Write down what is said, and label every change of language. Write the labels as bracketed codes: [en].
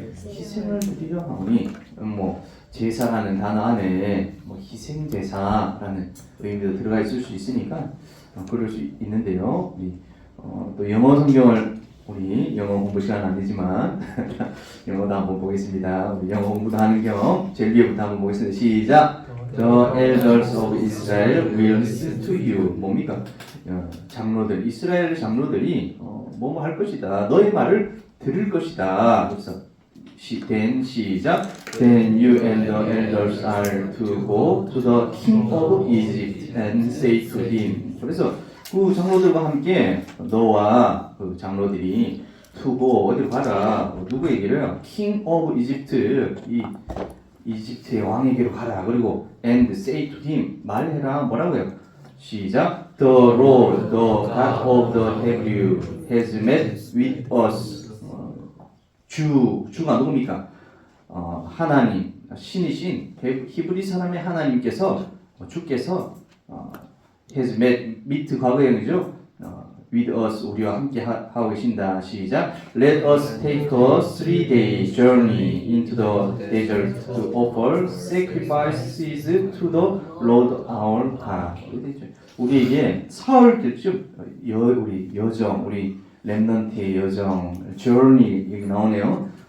[ko] 희생을 드리려 하오니 제사라는 단어 안에 희생 제사라는 의미도 들어가 있을 수 있으니까 그럴 수 있는데요. 또 영어 성경을 우리 영어 공부 시간 아니지만 영어도 한번 보겠습니다. 우리 영어 공부도 하는 겸 제일 위에부터 한번 보겠습니다. 시작. [en] The elders of Israel will listen to you. [ko] 뭡니까? 장로들, 이스라엘 장로들이 뭐뭐 할 것이다. 너의 말을 들을 것이다. 그래서 then 시작. [en] Then you and the elders are to go to the king of Egypt and say to him. [ko] 그래서 그 장로들과 함께 너와 그 장로들이 [en] to go [ko] 어디로 가라. 누구에게요? [en] King of Egypt [ko] 이 이집트의 왕에게로 가라. 그리고 [en] and say to him [ko] 말해라. 뭐라고요? 시작. [en] The Lord, the God of the Hebrew has met with us. [ko] 주가 누굽니까? 하나님, 신이신 히브리 사람의 하나님께서 주께서 [en] has met [ko] 과거형이죠. [en] with us [ko] 우리와 함께 하고 계신다. 시작. [en] Let us take a 3-day journey into the desert to offer sacrifices to the Lord our God. [ko] 우리에게 사흘쯤 우리 여정, 우리 렘넌트의 여정, journey 여기 나오네요.